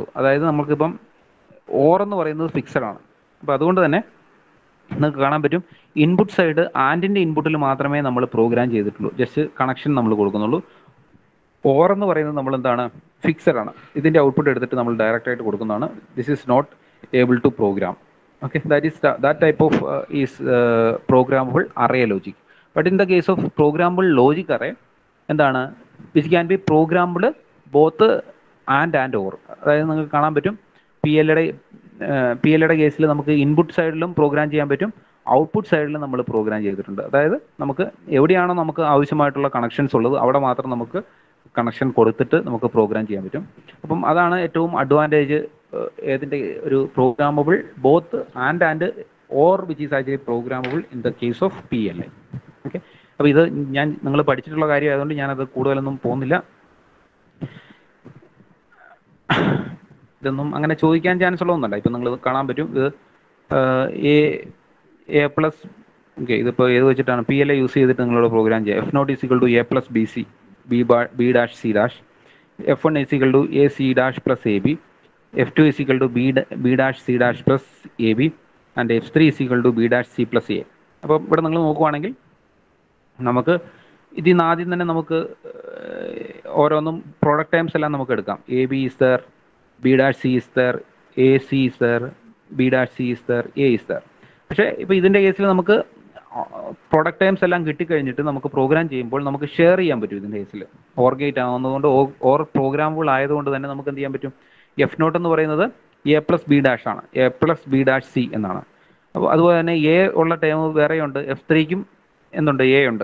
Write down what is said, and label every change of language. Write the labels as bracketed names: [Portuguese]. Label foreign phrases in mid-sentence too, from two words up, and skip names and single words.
[Malayalam] അതായത് നമുക്കിപ്പം ഓർ എന്ന് പറയുന്നത് ഫിക്സഡ് ആണ്. അപ്പോൾ അതുകൊണ്ട് തന്നെ നിങ്ങൾക്ക് കാണാൻ പറ്റും, [English] input side [Malayalam] ആൻഡിൻ്റെ ഇൻപുട്ടിൽ മാത്രമേ നമ്മൾ പ്രോഗ്രാം ചെയ്തിട്ടുള്ളൂ, [English] just connection [Malayalam] നമ്മൾ കൊടുക്കുന്നുള്ളൂ. ഓർ എന്ന് പറയുന്നത് നമ്മൾ എന്താണ്, ഫിക്സഡ് ആണ്. ഇതിൻ്റെ ഔട്ട്പുട്ട് എടുത്തിട്ട് നമ്മൾ ഡയറക്റ്റ് ആയിട്ട് കൊടുക്കുന്നതാണ്. [English] This is not able to program. Okay, that type of is programmable array logic. But in the case of programmable logic array, എന്താണ്, which can be programmed both and or. [Malayalam] അതായത് നിങ്ങൾക്ക് കാണാൻ പറ്റും, PLയുടെ കേസിൽ നമുക്ക് ഇൻപുട്ട് സൈഡിലും പ്രോഗ്രാം ചെയ്യാൻ പറ്റും, ഔട്ട്പുട്ട് സൈഡിലും നമ്മൾ പ്രോഗ്രാം ചെയ്തിട്ടുണ്ട്. അതായത് നമുക്ക് എവിടെയാണോ നമുക്ക് ആവശ്യമായിട്ടുള്ള കണക്ഷൻസ് ഉള്ളത് അവിടെ മാത്രം നമുക്ക് കണക്ഷൻ കൊടുത്തിട്ട് നമുക്ക് പ്രോഗ്രാം ചെയ്യാൻ പറ്റും. അപ്പം അതാണ് ഏറ്റവും അഡ്വാൻറ്റേജ് ഏതിൻ്റെ, ഒരു [English] programmable both and or which is actually programmable in the case of PLA. [Malayalam] ഓക്കെ, അപ്പോൾ ഇത് നിങ്ങൾ പഠിച്ചിട്ടുള്ള കാര്യം ആയതുകൊണ്ട് ഞാനത് കൂടുതലൊന്നും പോകുന്നില്ല. ഇതൊന്നും അങ്ങനെ ചോദിക്കാൻ ചാൻസ് ഉള്ളതൊന്നുമല്ല. ഇപ്പം നിങ്ങൾ കാണാൻ പറ്റും, ഇത് A+, ഓക്കെ, ഇതിപ്പോൾ ഏത് വെച്ചിട്ടാണ് PLA യൂസ് ചെയ്തിട്ട് നിങ്ങളോട് പ്രോഗ്രാം ചെയ്യുക. [English] F0 = A+ BC B'(C'), F1 = AC' plus AB, F2 = B'(C' plus AB, and F3 = B'(C plus A. [Malayalam] അപ്പോൾ ഇവിടെ നിങ്ങൾ നോക്കുവാണെങ്കിൽ നമുക്ക് ഇതിൽ ആദ്യം തന്നെ നമുക്ക് ഓരോന്നും [English] product terms [Malayalam] എല്ലാം നമുക്ക് എടുക്കാം. [English] AB is there, B'(C) is there, AC is there, B'(C) is there, A is there. [Malayalam] പക്ഷേ ഇപ്പോൾ ഇതിൻ്റെ കേസിൽ നമുക്ക് [English] product terms [Malayalam] എല്ലാം കിട്ടിക്കഴിഞ്ഞിട്ട് നമുക്ക് പ്രോഗ്രാം ചെയ്യുമ്പോൾ നമുക്ക് ഷെയർ ചെയ്യാൻ പറ്റും ഇതിൻ്റെ കേസിൽ. [English] OR gate [Malayalam] ആവുന്നതുകൊണ്ട് [English] OR programs [Malayalam] ആയതുകൊണ്ട് തന്നെ നമുക്ക് എന്ത് ചെയ്യാൻ പറ്റും? [English] F naught [Malayalam] എന്ന് പറയുന്നത് [English] A plus B dash [Malayalam] ആണ്, [English] A plus B dash C [Malayalam] എന്നാണ്. അപ്പോൾ അതുപോലെ തന്നെ എ ഉള്ള ടൈം വേറെയുണ്ട്, എഫ് ത്രീക്കും എന്തുണ്ട്, എ ഉണ്ട്.